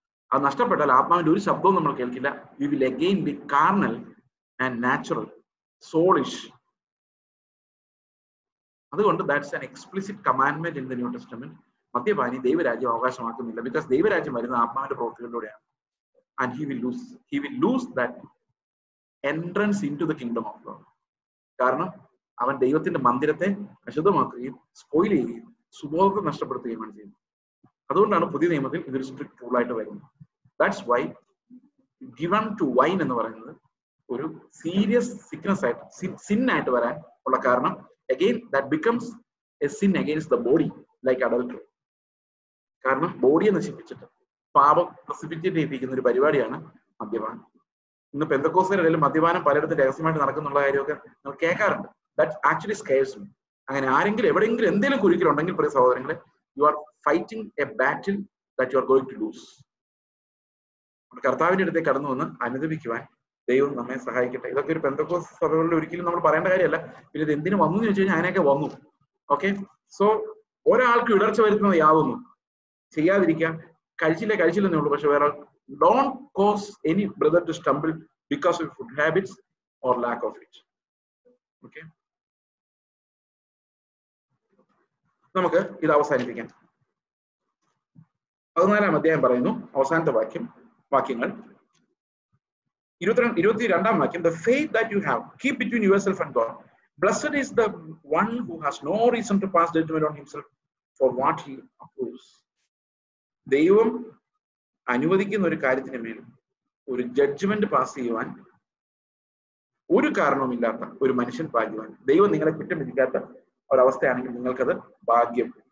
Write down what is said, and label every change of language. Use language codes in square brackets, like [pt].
[ml] അത് നഷ്ടപ്പെട്ടാൽ ആത്മാവിന്റെ ഒരു ശബ്ദവും നമ്മൾ കേൾക്കില്ല. [en] We will again be carnal and natural, soulish. അതുകൊണ്ട് that's an explicit commandment in the New Testament. [ml] മദ്യപാനി ദൈവരാജ്യം അവകാശമാക്കുന്നില്ല. ബിക്കോസ് ദൈവരാജ്യം വരുന്ന ആത്മാവിന്റെ പ്രവൃത്തികളിലൂടെയാണ്. [en] And he will lose that entrance into the kingdom of God. [ml] കാരണം അവൻ ദൈവത്തിന്റെ മന്ദിരത്തെ അശുദ്ധമാക്കുകയും സ്പോയിൽ ചെയ്യുകയും സുബോധത്തെ നഷ്ടപ്പെടുത്തുകയുമാണ് ചെയ്യുന്നത്. അതുകൊണ്ടാണ് പുതിയ നിയമത്തിൽ ഇതൊരു സ്ട്രിക്ട് റൂൾ ആയിട്ട് വരുന്നത്. [en] that's why given to wine [ml] എന്ന് പറയുന്നത് ഒരു സീരിയസ് സിക്നസ് ആയിട്ട്, സിൻ ആയിട്ട് വരാൻ ഉള്ള കാരണം, [en] Again that becomes a sin against the body, like adultery. [ml] കാരണം ബോഡിയെ നശിപ്പിച്ചിട്ട് പാപം പ്രസിപ്പിറ്റേറ്റ് ചെയ്യിപ്പിക്കുന്ന ഒരു പരിപാടിയാണ് മദ്യപാനം. ഇന്ന് പെന്തക്കോസ്തുകാരുടെ ഇടയിൽ മദ്യപാനം പലയിടത്തും രഹസ്യമായിട്ട് നടക്കുന്നുള്ള കാര്യമൊക്കെ നമ്മൾ കേൾക്കാറുണ്ട്. [en] That actually scares me. [ml] അങ്ങനെ ആരെങ്കിലും എവിടെയെങ്കിലും എന്തെങ്കിലും കുരുക്കിലുണ്ടെങ്കിൽ പ്രിയ സഹോദരങ്ങളെ, [en] You are fighting a battle that you are going to lose. [ml] കർത്താവിന്റെ അടുത്തേക്ക് കടന്നു വന്ന് അനുദപിക്കുവാൻ ദൈവം നമ്മെ സഹായിക്കട്ടെ. ഇതൊക്കെ ഒരു പെന്തക്കോസ്ത് സഭകളിൽ ഒരിക്കലും നമ്മൾ പറയേണ്ട കാര്യമല്ല. പിന്നെ ഇത് എന്തിനു വന്നു എന്ന് ചോദിച്ചു കഴിഞ്ഞാൽ അതിനൊക്കെ വന്നു. ഓക്കെ, സോ ഒരാൾക്ക് ഇടർച്ച വരുത്തുന്നത് യാതൊന്നും ചെയ്യാതിരിക്കാം. കഴിച്ചില്ലെന്നേ ഉള്ളൂ. പക്ഷെ വേറെ [en] don't cause any brother to stumble because of food habits or lack of it. [ml] Okay, നമുക്ക് ഇത് അവസാനിപ്പിക്കാം. 14-ാം അധ്യായം പറയുന്നു, അവസാനത്തെ വാക്യങ്ങൾ 22-ാം വാക്യം, [en] the faith that you have keep between yourself and God. Blessed is the one who has no reason to pass judgment on himself for what he approves. [ml] ദൈവം അനുവദിക്കുന്ന ഒരു കാര്യത്തിന് മേലും ഒരു ജഡ്ജ്മെന്റ് പാസ് ചെയ്യുവാൻ ഒരു കാരണവുമില്ലാത്ത ഒരു മനുഷ്യൻ ഭാഗ്യവാൻ. ദൈവം നിങ്ങളെ കുറ്റം വിധിക്കാത്ത ഒരവസ്ഥയാണെങ്കിൽ നിങ്ങൾക്കത് ഭാഗ്യം.